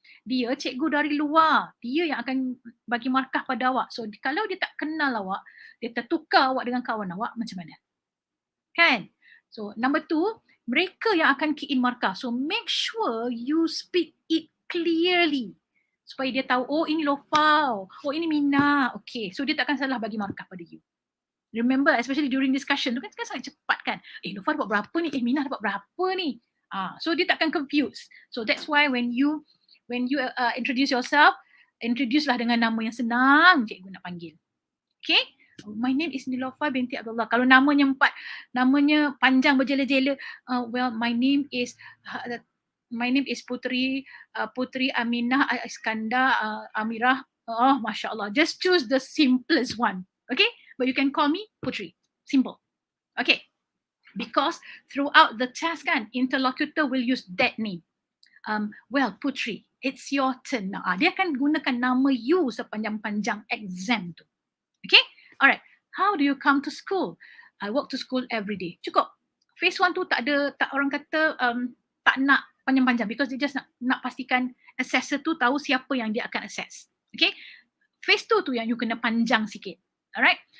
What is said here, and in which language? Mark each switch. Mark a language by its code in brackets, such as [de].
[ms] Dia cikgu dari luar. Dia yang akan bagi markah pada awak. So, kalau dia tak kenal awak, dia tertukar awak dengan kawan awak, macam mana? Kan? [en] So, number two, [ms] mereka yang akan [en] key in [ms] markah. [en] So, make sure you speak it clearly. [ms] Supaya dia tahu, oh ini Lofa, oh ini Mina. Okay, so dia takkan salah bagi markah pada you. [en] Remember, especially during discussion [ms] tu kan sangat cepat kan. Lofa dapat berapa ni? Mina dapat berapa ni? So dia takkan confuse. [en] So that's why when you introduce yourself, introduce [ms] lah dengan nama yang senang cikgu nak panggil. Okay? [en] My name is Nilofa binti Abdullah. [ms] Kalau namanya panjang berjela-jela, [en] well, my name is Putri Aminah Iskandar Amirah. Oh, Masya Allah. Just choose the simplest one. Okay? But you can call me Putri. Simple. Okay. Because throughout the test kan, interlocutor will use that name. Well, Putri, it's your turn now. [ms] Dia akan gunakan nama you sepanjang-panjang exam tu. [en] Okay? Alright. How do you come to school? I walk to school every day. [ms] Cukup. Phase 1 tu tak orang kata tak nak panjang-panjang [en] because [ms] dia just nak pastikan assessor tu tahu siapa yang dia akan assess. Okay? Phase 2 tu yang you kena panjang sikit. Alright?